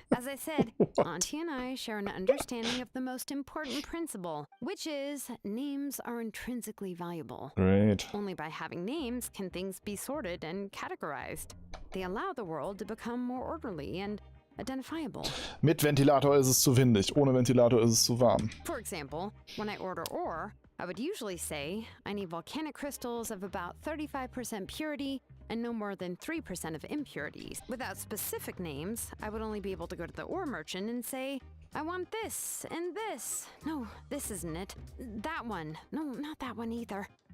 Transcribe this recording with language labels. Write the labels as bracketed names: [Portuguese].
[English] As I said, Auntie and I share an understanding of the most important principle, which is names are intrinsically valuable. Great. Only by having names can things be sorted and categorized. They allow the world to become more orderly and identifiable. [German] Mit Ventilator ist es zu windig, ohne Ventilator ist es zu warm. [English] For example, when I order ore, I would usually say I need volcanic crystals of about 35% purity and no more than 3% of impurities. Without specific names, I would only be able to go to the ore merchant and say, I want this and this. No, this isn't it. That one. No, not that one either.